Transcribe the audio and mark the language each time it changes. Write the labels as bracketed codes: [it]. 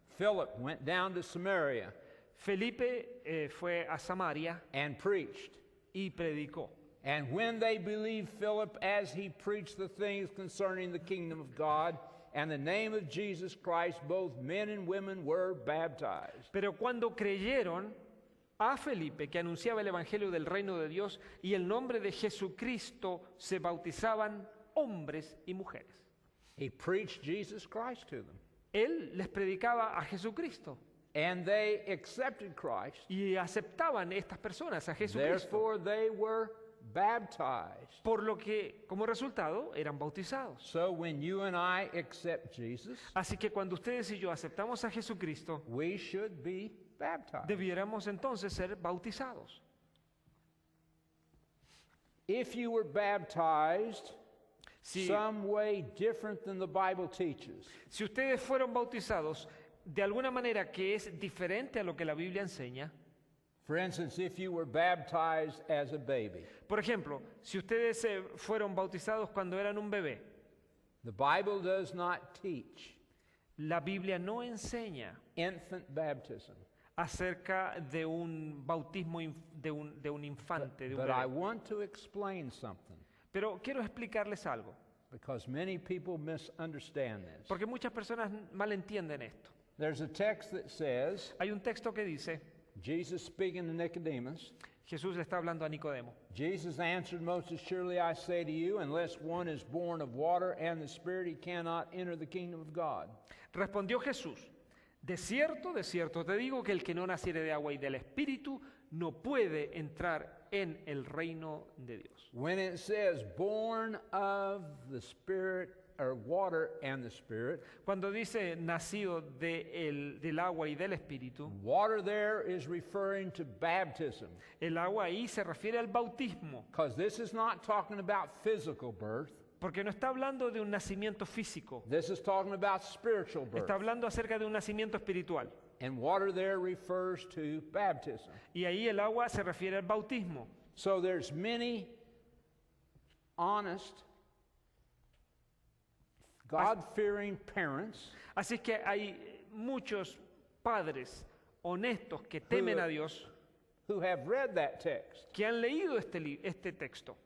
[en] Philip went down to Samaria [es] Felipe fue a Samaria [en] and preached. [es] y predicó. [en] And when they believed Philip as he preached the things concerning the kingdom of God and the name of Jesus Christ, both men and women were baptized. [es] Pero cuando creyeron a Felipe, que anunciaba el evangelio del reino de Dios y el nombre de Jesucristo, se bautizaban hombres y mujeres. [en] He preached Jesus Christ to them. [es] Él les predicaba a Jesucristo [en] And they accepted Christ. [es] y aceptaban estas personas a Jesucristo. [en] Therefore, they were baptized. [es] Por lo que, como resultado, eran bautizados. [en] So when you and I accept Jesus, [es] Así que cuando ustedes y yo aceptamos a Jesucristo, [en] we should be baptized. [es] debiéramos entonces ser bautizados. [en] If you were baptized [es] Si, [en] some way different than the Bible teaches, [es] si ustedes fueron bautizados de alguna manera que es diferente a lo que la Biblia enseña, [en] for instance, if you were baptized as a baby, [es] por ejemplo, si ustedes fueron bautizados cuando eran un bebé, [en] the Bible does not teach [es] la Biblia no enseña [en] infant baptism. [es] acerca de un bautismo de un infante, de un [en] But I [es] bebé. [en] want to explain something [es] Pero quiero explicarles algo, [en] because many people misunderstand this. [es] porque muchas personas malentienden esto. [en] There's a text that says, [es] Hay un texto que dice, [en] Jesus speaking to Nicodemus, [es] Jesús le está hablando a Nicodemo. [en] Jesus answered, Most assuredly I say to you, unless one is born of water and the Spirit, he cannot enter the kingdom of God. [es] Respondió Jesús, de cierto te digo que el que no naciere de agua y del Espíritu no puede entrar en el reino de Dios. [en] When it says born of the Spirit or water and the Spirit, [es] Cuando dice nacido del agua y del Espíritu, [en] water there is referring to baptism, [es] el agua ahí se refiere al bautismo, [en] because this is not talking about physical birth. [es] porque no está hablando de un nacimiento físico, [en] This is talking about spiritual birth. [es] está hablando acerca de un nacimiento espiritual. [en] And water there refers to baptism. [es] Y ahí el agua se refiere al bautismo. [en] So there's many honest, God-fearing parents [es] Así que hay muchos padres honestos que temen a Dios [en] who have read that text. [es] que han leído este texto.